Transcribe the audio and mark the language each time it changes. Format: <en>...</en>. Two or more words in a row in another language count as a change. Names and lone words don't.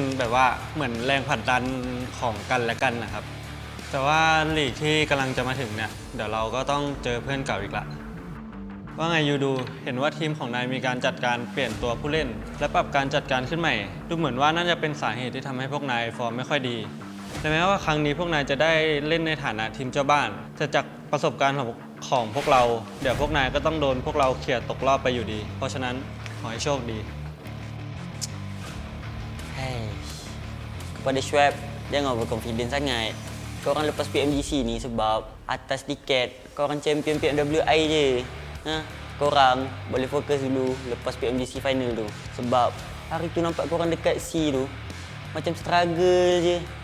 <th>แบบว่าเหมือนแรงผลักดันของกันและกันนะครับแต่ว่าลีกที่กำลังจะมาถึงเนี่ยเดี๋ยวเราก็ต้องเจอเพื่อนเก่าอีกละว่าไงยูดูเห็นว่าทีมของนายมีการจัดการเปลี่ยนตัวผู้เล่นและปรับการจัดการขึ้นใหม่ดูเหมือนว่าน่าจะเป็นสาเหตุที่ทำให้พวกนายฟอร์มไม่ค่อยดีแต่แม้ว่าครั้งนี้พวกนายจะได้เล่นในฐานะทีมเจ้าบ้านแต่จากประสบการณ์ของพวกเราเดี๋ยวพวกนายก็ต้องโดนพวกเราเขี่ยตกรอบไปอยู่ดีเพราะฉะนั้นขอให้โชคดี</th> <ms>Kepada Schwab, jangan overconfident sangat. Korang lepas PMGC ni sebab atas tiket korang champion PMWI je. Korang boleh fokus dulu lepas PMGC Final tu. Sebab hari tu nampak korang dekat C tu macam struggle je.</ms>